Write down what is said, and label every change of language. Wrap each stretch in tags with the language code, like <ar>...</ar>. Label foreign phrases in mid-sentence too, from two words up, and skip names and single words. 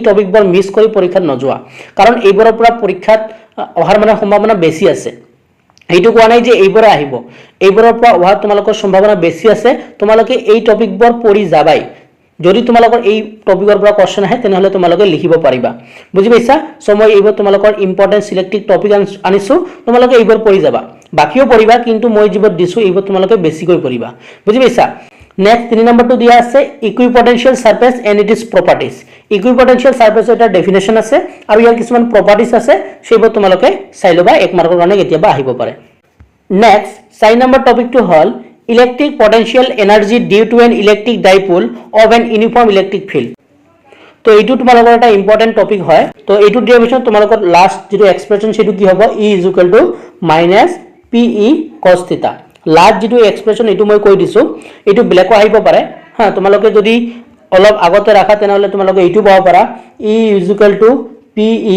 <as>টপিকবোৰ মিস কৰি পৰীক্ষাত নযোৱা কাৰণ এইবোৰৰ পৰা পৰীক্ষাত অহাৰ মানে সম্ভাৱনা বেছি আছে এইটো কোৱা নাই যে এইবোৰে আহিব এইবোৰৰ পৰা অহাৰ তোমালোকৰ সম্ভাৱনা বেছি আছে তোমালোকে এই টপিকবোৰ পঢ়ি যাবাই যদি তোমালোকৰ এই টপিকৰ পৰা কোৱেশ্চন আহে তেনেহলে তোমালোকে লিখিব পাৰিবা বুজি পাইছা সো মই এইবোৰ তোমালোকৰ</as> <en>important selected topic</en> <as>আনিছো তোমালোকে এইবোৰ পঢ়ি যাবা বাকিও পঢ়িবা কিন্তু মই যিবোৰ দিছো এইবোৰ তোমালোকে বেছিকৈ পঢ়িবা বুজি পাইছা নেক্সট 3 নম্বৰটো দিয়া আছে</as> <en>equipotential surface and its properties equipotential surfaceৰ</en> <as>এটা ডেফিনেশন আছে আৰু ইয়াৰ কিছুমান প্ৰপাৰ্টিজ আছে সেইবোৰ তোমালোকে চাই লবা 1 মাৰ্কৰ কাৰণে কেতিয়াবা আহিব পাৰে নেক্সট 4 নম্বৰ টপিকটো হল</as> <en>electric potential energy due to an electric dipole of an uniform electric field</en> <as>তো এইটো তোমালোকৰ এটা</as> <en>important topic</en> <as>হয় তো এইটো ডেৰিভেশন তোমালোকৰ লাষ্ট যেটো এক্সপ্ৰেশন সেটো কি হ'ব E = -pe cos θ লাষ্ট যেটো এক্সপ্ৰেশন এইটো মই কৈ দিছো এইটো ব্লেকো আহিব পাৰে হ্যাঁ তোমালোকে যদি অলপ আগতে ৰাখা তেনেহলে তোমালোকে এইটো পাব পাৰা E = pe</as>